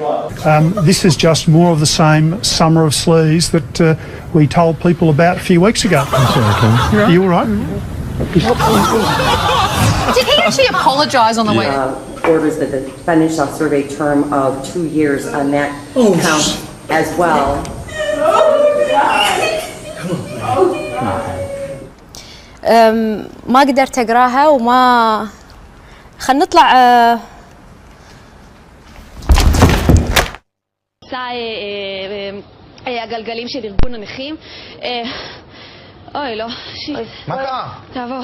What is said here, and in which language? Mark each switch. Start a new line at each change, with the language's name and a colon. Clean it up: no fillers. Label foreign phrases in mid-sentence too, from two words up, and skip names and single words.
English: This is just more of the same summer of sleaze that we told people about a few weeks ago. I'm sorry, Tom. Are you all right? Did he actually apologise on the way? Orders that the defendant shall serve a term of 2 years on that count as well.
Arabic: ما قدرت اقراها وما خلينا نطلع
Hebrew: הגלגלים של ארגון הנכים. אוי, לא, שיט. מה קרה? תעבור.